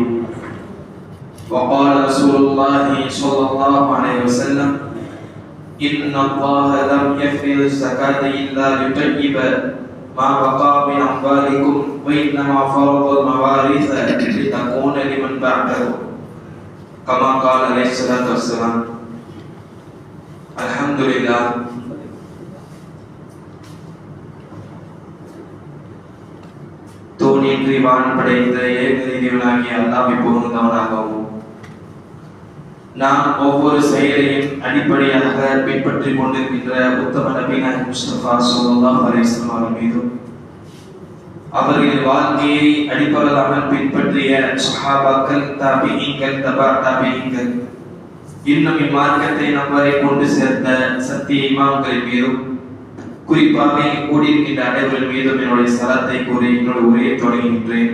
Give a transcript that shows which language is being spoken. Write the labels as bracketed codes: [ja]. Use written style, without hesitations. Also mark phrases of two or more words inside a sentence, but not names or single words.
[ar] وقال رسول الله صلى الله عليه وسلم: إن الله لم يفرض الزكاة إلا ليطيب ما بقى من أموالكم وإنما فرض المواريث لتكون لمن بعده، كما قال عليه الصلاة والسلام. الحمد لله. [ta] தோனின்றி வான் படைத்த ஏகதேவனாகிய அல்லாஹ்வை புகழ்ந்தவனாகவும், நாம் ஒவ்வொரு செயலையும் அடிப்படையாக பின்பற்றிக் கொண்டிருக்கின்ற உத்தம நபியான முஸ்தபா [ar] صلى الله عليه وسلم [ta] அவர்கள் மீதும், அவர்களின் வாழ்க்கையை அடிப்படையாக பின்பற்றிய சஹாபாக்கள், தாபிஈன்கள், தபா தாபிஈன்கள், இன்னும் இம்மார்க்கத்தை நம்மவரை கொண்டு சேர்த்த சத்திய இமாம்களின் மீதும், குறிப்பாக கூடியிருக்கின்ற அனைவர்கள் மீதும் என்னுடைய சலாத்தை கூறி என்னுடைய உரையை தொடங்குகின்றேன்.